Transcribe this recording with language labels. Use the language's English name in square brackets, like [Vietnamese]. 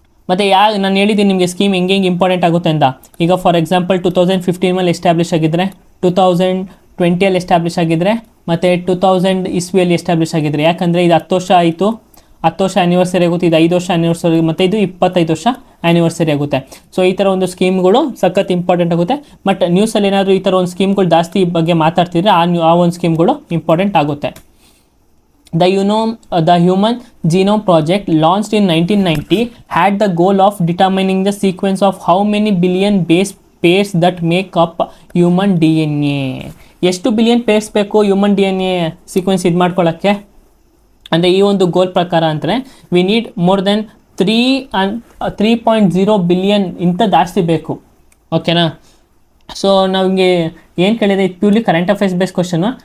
[Kannada] ಮತ್ತು ನಾನು ಹೇಳಿದ್ದೀನಿ ನಿಮಗೆ ಸ್ಕೀಮ್ ಹೆಂಗೆ ಇಂಪಾರ್ಟೆಂಟ್ ಆಗುತ್ತೆ ಅಂತ. ಈಗ [English] for example [Kannada] 2015 ಎಸ್ಟಾಬ್ಲಿಷ್ ಆಗಿದ್ದರೆ, 2020 ಎಸ್ಟಾಬ್ಲಿಷ್ ಆಗಿದ್ದರೆ, ಮತ್ತು 2000 ಇಸ್ವಿಯಲ್ಲಿ ಎಸ್ಟಾಬ್ಲಿಷ್ ಆಗಿದ್ರೆ. ಯಾಕಂದರೆ ಇದು 10 ವರ್ಷ ಆಯಿತು, 10 ವರ್ಷ ಆ್ಯನಿವರ್ಸರಿ ಆಗುತ್ತೆ, ಇದು 5 ವರ್ಷ ಆ್ಯನಿವರ್ಸರಿ, ಮತ್ತು ಇದು 25 ವರ್ಷ ಆ್ಯನಿವರ್ಸರಿ ಆಗುತ್ತೆ. ಸೊ ಈ ಥರ ಒಂದು ಸ್ಕೀಮ್ಗಳು ಸಖತ್ ಇಂಪಾರ್ಟೆಂಟ್ ಆಗುತ್ತೆ. ಬಟ್ ನ್ಯೂಸಲ್ಲಿ ಏನಾದರೂ ಈ ಥರ ಒಂದು ಸ್ಕೀಮ್ಗಳು ಜಾಸ್ತಿ ಬಗ್ಗೆ ಮಾತಾಡ್ತಿದ್ರೆ ಆ ಒಂದು ಸ್ಕೀಮ್ಗಳು ಇಂಪಾರ್ಟೆಂಟ್ ಆಗುತ್ತೆ. [English] The Human Genome Project, launched in 1990, had the goal of determining the sequence of how many billion base pairs that make up human DNA. [Kannada] ಎಷ್ಟು ಬಿಲಿಯನ್ ಪೇರ್ಸ್ ಬೇಕು ಹ್ಯೂಮನ್ DNA ಸೀಕ್ವೆನ್ಸ್ ಇದು ಮಾಡ್ಕೊಳ್ಳೋಕ್ಕೆ ಅಂದರೆ ಈ ಒಂದು ಗೋಲ್ ಪ್ರಕಾರ ಅಂದರೆ [English] we need more than 3.0 billion [Kannada] ಇಂಥ ಜಾಸ್ತಿ ಬೇಕು. ಓಕೆನಾ? ಸೊ ನಮಗೆ ಏನು ಕೇಳಿದೆ, ಇದು purely current affairs base question.